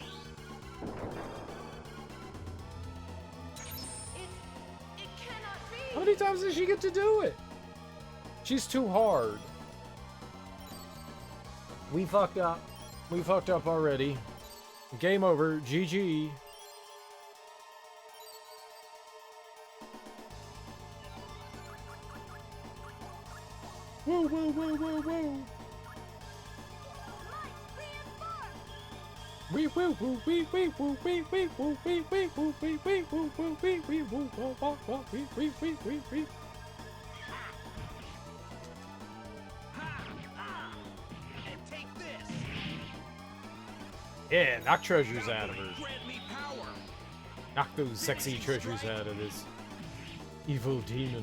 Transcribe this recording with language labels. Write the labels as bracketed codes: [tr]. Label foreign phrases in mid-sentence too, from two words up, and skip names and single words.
[en] It cannot be. How many times does she get to do it? She's too hard. We fucked up. We fucked up already. Game over. GG. Woo, woo, woo, woo, woo. Wee woo woo wee wee woo wee wee woo wee wee woo wee wee woo woo wee wee woo woo woo woo wee wee wee wee wee. And take this. Yeah, knock treasures out of her. Grant me power. Knock those sexy treasures out of this evil demon.